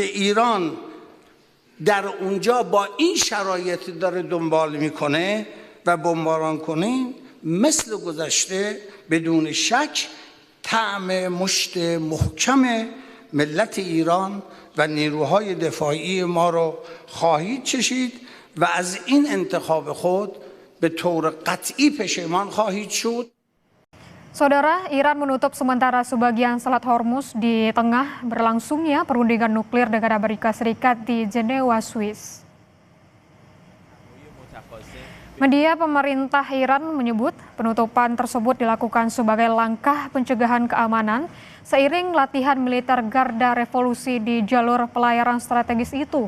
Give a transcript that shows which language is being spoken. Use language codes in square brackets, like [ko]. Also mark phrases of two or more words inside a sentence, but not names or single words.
[fa] ایران در اونجا با این شرایط داره دنبال میکنه و بمباران کنین، مثل گذشته بدون شک طعم مشت محکم ملت ایران و نیروهای دفاعی ما رو خواهید چشید و از این انتخاب خود به طور قطعی پشیمان خواهید شد. [id] Saudara, Iran menutup sementara sebagian Selat Hormuz di tengah berlangsungnya perundingan nuklir dengan Amerika Serikat di Jenewa, Swiss. Media pemerintah Iran menyebut penutupan tersebut dilakukan sebagai langkah pencegahan keamanan seiring latihan militer Garda Revolusi di jalur pelayaran strategis itu.